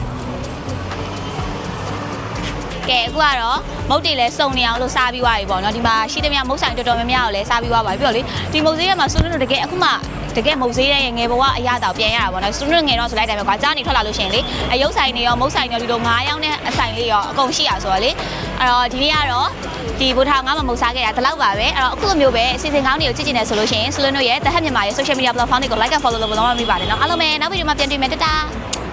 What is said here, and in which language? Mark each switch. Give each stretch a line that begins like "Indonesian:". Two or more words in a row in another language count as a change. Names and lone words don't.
Burmese: ကဲအခုကတော့မုတ်တွေလည်းစုံနေအောင်လို့စားပြီးသွားပြီပေါ့နော်ဒီမှာရှိသမျှမုတ်ဆိုင်တော်တော်များများကိုလည်းစားပြီးသွားပါပြီပြီးတော့လေဒီမုတ်ဈေးထဲမှာဆိုလို့တကယ်အခုမှတကယ်မုတ်သေးတဲ့ငယ်ဘဝအရသာပြန်ရတာပေါ့နော်စွန်းငယ်တော့ဆိုလိုက်တယ်ပဲကွာကြားနေထွက်လာလို့ရှိရင်လေအယုတ်ဆိုင်တွေရောမုတ်ဆိုင်တွေရောဒီလို9ရောင်းတဲ့အဆိုင်လေးရောအကုန်ရှိရဆိုတော့လေအဲ့တော့ဒီနေ့ကတော့ဒီဘူထာငါမမုတ်စားခဲ့တာဒီလောက်ပါပဲအဲ့တော့အခုလိုမျိုးပဲအစီအစဉ်ကောင်းတွေကိုကြည့်ကျင်နေဆိုလို့ရှိရင်ဆွလွန်တို့ရဲ့တဟက်မြန်မာရဲ့
English: social media platform
Burmese: တွေကို
English: like and follow
Burmese: လုပ်လို့မမိပါနဲ့เนาะအားလုံးပဲနောက်ဗီဒီယိုမှာပြန်တွေ့မယ်တတာ